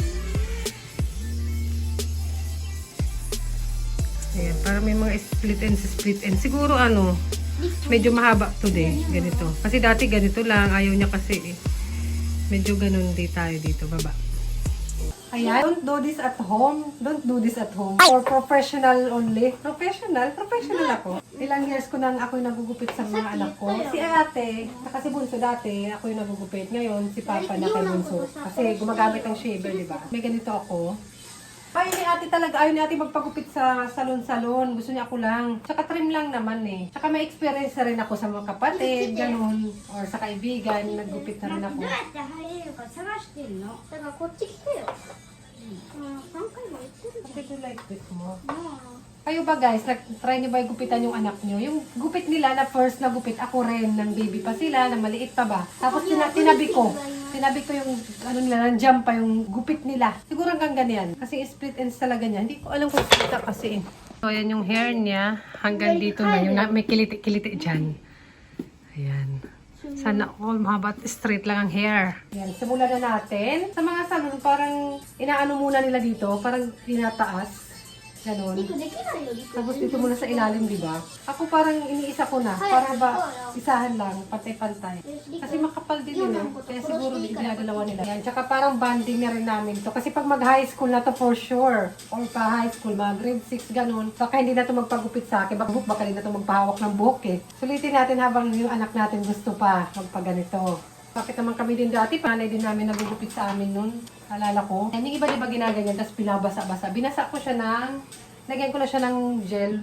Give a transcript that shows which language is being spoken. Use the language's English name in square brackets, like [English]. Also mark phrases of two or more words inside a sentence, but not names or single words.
[Filipino] Ayan. Para may mga split ends. Siguro ano, medyo mahaba today. Ganito. Kasi dati ganito lang. Ayaw niya kasi eh. Medyo ganun di tayo dito. Baba. Ayan. [English] Don't do this at home. Don't do this at home. For professional only. Professional? [Filipino] Professional ako. Ilang years ko nang ako yung nagugupit sa mga anak ko. Si ate, kasi bunso dati, ako yung nagugupit. Ngayon, si papa na kay bunso. Kasi gumagamit ng shaver, di ba? May ganito ako. Ayaw ni ate talaga. Ayaw ni ate magpagupit sa salon-salon. Gusto niya ako lang. Tsaka trim lang naman eh. Tsaka may experience na rin ako sa mga kapatid, ganun. Or sa kaibigan, naggupit na rin ako. [Japanese] どうやって入れるか探してんのだからこっち来てよ何回も言ってる [Filipino] Kasi [English] do like this [Filipino] mo. [Japanese] じゃん [Filipino] Kayo ba guys, try niyo ba gupitan yung anak niyo? Yung gupit nila na first na gupit, ako rin, ng baby pa sila, na maliit pa ba? Tapos tinabi ko yung, ano nila, nandiyan pa yung gupit nila. Siguro hanggang ganyan. Kasi split ends talaga niya. Hindi ko alam kung kita kasi. So, ayan yung hair niya. Hanggang dito na. Yung may kiliti-kiliti dyan. Ayan. Sana all mahaba, straight lang ang hair. Ayan, simulan na natin. Sa mga salon, parang inaano muna nila dito, parang tinataas. Ganon. [Japanese] リクできないよリク [Filipino] Tapos dito muna sa ilalim, di ba? Ako parang iniisa ko na. Para ba, isahan lang, pantay-pantay. Kasi makapal din yun eh. Kaya siguro ginagalawa nila. Yan. Tsaka parang banding na rin namin to. Kasi pag mag-high school na to for sure. Or pa high school, mga grade 6, ganun. Baka hindi na to magpagupit sa akin. Baka hindi na to magpahawak ng buhok eh. Sulitin natin habang yung anak natin gusto pa magpaganito. Bakit naman kami din dati, panay din namin nagugupit sa amin nun. Alala ko. Yan, yung iba diba ginaganyan, tapos pinabasa-basa. Binasa ko siya lagyan ko na siya ng gel.